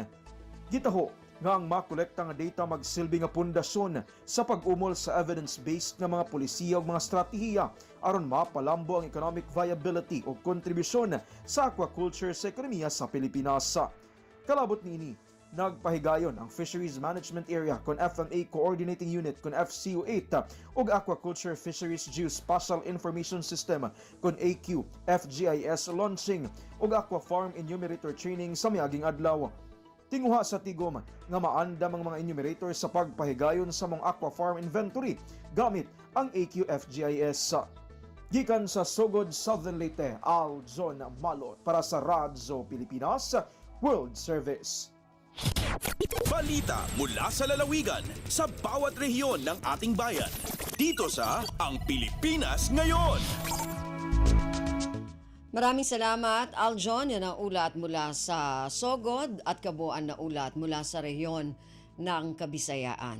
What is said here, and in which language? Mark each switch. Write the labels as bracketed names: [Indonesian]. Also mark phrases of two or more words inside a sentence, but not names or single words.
[Cebuano] Gitaho nga ang makolekta nga data magsilbi nga pundasyon sa pag-umol sa [English] evidence-based [Cebuano] nga mga polisiya o mga strategiya aron mapalambo ang [English] economic viability [Cebuano] o kontribusyon sa aquaculture sa ekonomiya sa Pilipinas. Kalabot niini, nagpahigayon ang Fisheries Management Area kon FMA Coordinating Unit kon FCU8 ug Aquaculture Fisheries Geospatial Information System kon AQ FGIS launching ug Aqua Farm Enumerator Training sa miaging adlaw. Tinguha sa tigom nga maandam ang mga enumerator sa pagpahigayon sa mga Aqua Farm Inventory gamit ang AQ FGIS. Gikan sa Sogod, Southern Leyte, Aljon Malot para sa Radyo Pilipinas World Service. [Filipino] Balita mula sa lalawigan sa bawat rehiyon ng ating bayan. Dito sa Ang Pilipinas Ngayon. Maraming salamat, Aljon. Yan ang ulat mula sa Sogod at kabuuan na ulat mula sa rehiyon ng Kabisayaan.